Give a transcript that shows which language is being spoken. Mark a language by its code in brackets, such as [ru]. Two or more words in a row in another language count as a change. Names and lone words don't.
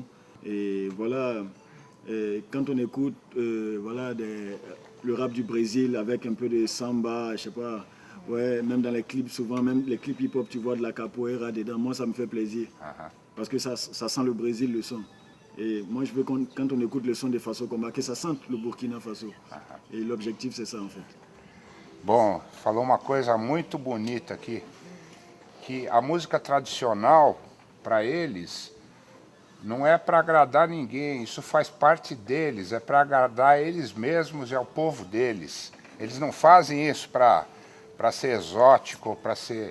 [fr] Et voilà, quand on écoute voilà, le rap du Brésil avec un peu de samba, je sais pas, ouais, même dans les clips, souvent, même les clips hip-hop, tu vois de la capoeira dedans, moi ça me fait plaisir. Parce que ça sent le Brésil, le son. Et moi je veux quand on écoute le son de Faso Combat, que ça sente le Burkina Faso. Et l'objectif c'est ça en fait. [pt] Bom, falou uma coisa muito bonita aqui, que a música tradicional, para eles, não é para agradar ninguém, isso faz parte deles, é para agradar eles mesmos e ao povo deles. Eles não fazem isso para ser exótico, para ser...